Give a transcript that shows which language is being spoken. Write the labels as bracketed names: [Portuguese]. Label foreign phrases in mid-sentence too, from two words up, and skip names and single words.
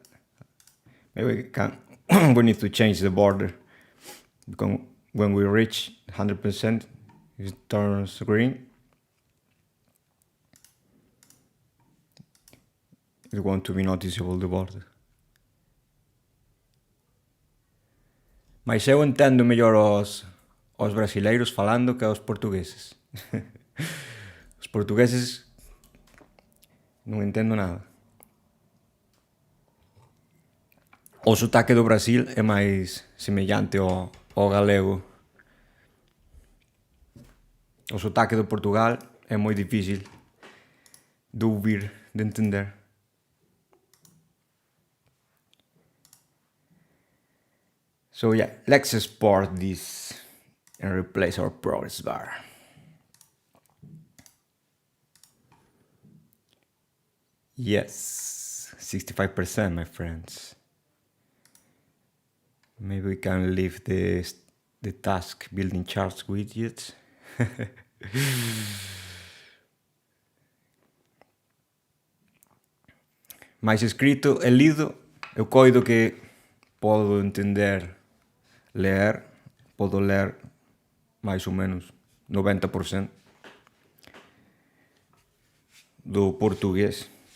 [English] Maybe we can, we need to change the border, because when we reach 100%, it turns green. It won't to be noticeable, the border. [Galician] Mas eu entendo mellor os brasileiros falando que os portugueses. Os portugueses non entendo nada. O sotaque do Brasil é máis semellante ao galego. O sotaque do Portugal é moi difícil de ouvir, de entender. [English] So yeah, let's export this and replace our progress bar. Yes, 65%, my friends. Maybe we can leave the task building charts widgets. [Galician] Mais escrito e lido, eu coido que podo entender ler, podo ler máis ou menos 90% do portugués.